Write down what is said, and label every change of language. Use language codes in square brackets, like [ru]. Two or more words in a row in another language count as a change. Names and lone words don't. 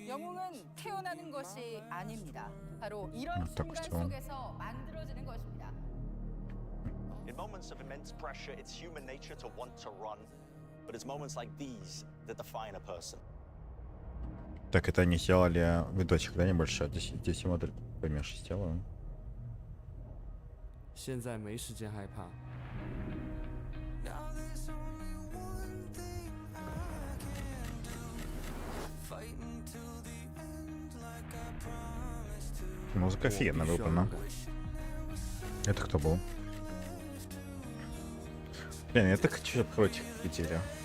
[ru] Вот так все. Так, это они сделали видосик, да, небольшой? Здесь я модель поменьше сделаю. [zh] 现在没时间害怕。 [ru] Музыка офигенно выбрана. Это кто был? Блин, я так хочу против видели.